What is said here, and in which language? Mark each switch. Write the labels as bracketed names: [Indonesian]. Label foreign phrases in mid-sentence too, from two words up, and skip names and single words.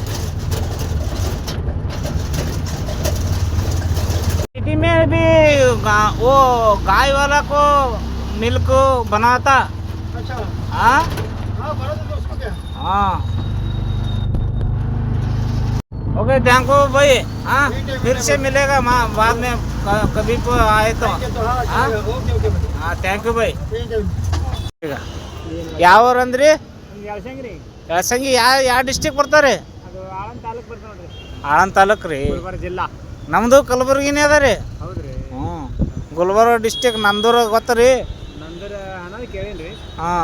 [Hindi] सिटी में भी वो गाय वाला को मिल्क बनाता। अच्छा हाँ हाँ बड़ा तो उसको क्या। [English] हाँ okay thank you भाई। [Hindi] हाँ फिर से मिलेगा बाद में कभी को आए तो। हाँ [English] okay okay भाई हाँ thank you भाई। [Hindi] ठीक है। [Kannada] ಯಾವ ಊರು ಅಂದ್ರಿ? ಯಾಸಂಗ್ರಿ ಯಾಸಂಗಿ ಯಾವ ಡಿಸ್ಟಿಕ್ ಬರ್ತಾರೆ? ಅದು ಆಳಂದ ತಾಲೂಕು ಬರ್ತದೆ ನೋಡ್ರಿ, ಆಳಂದ ತಾಲೂಕು ರೀ. ಗುಲ್ಬರ್ಗ ಜಿಲ್ಲಾ. ನಮ್ಮದು ಕಲಬುರ್ಗಿನೇ ಅದ ರೀ. ಹೌದ್ರಿ. ಹ್ಞೂ ಗುಲ್ಬರ್ಗ ಡಿಸ್ಟಿಕ್ ನಂದೂರ ಗೊತ್ತ ರೀ? ನಂದರ ಅನ್ನೋದು ಕೇಳೇನ್ರಿ, ಹಾಂ